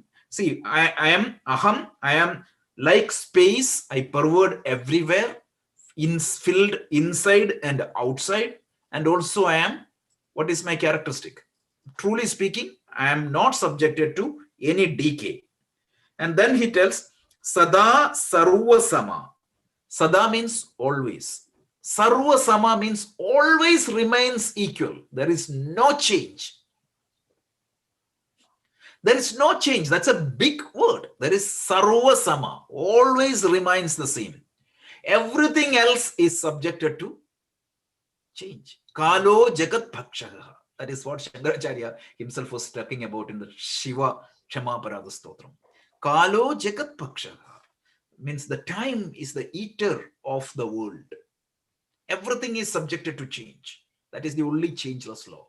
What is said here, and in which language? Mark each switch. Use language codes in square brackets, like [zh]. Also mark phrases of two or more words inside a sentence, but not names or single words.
[en] See, I am aham, I am like space, I pervade everywhere, filled inside and outside. And also I am, what is my characteristic? Truly speaking, I am not subjected to any decay. And then he tells, [sa] Sada sarvasama. [en] Sada means always. Sarvasama means always remains equal. There is no change. There is no change. That's a big word. There is sarvasama, always remains the same. Everything else is subjected to change. [sa] Kalo jagat bhakshaha. [en] That is what Shankaracharya himself was talking about in the Shiva Ksamaparada Stotram. [sa] Kalo jagat bhakshaha [en] means the time is the eater of the world. Everything is subjected to change. That is the only changeless law.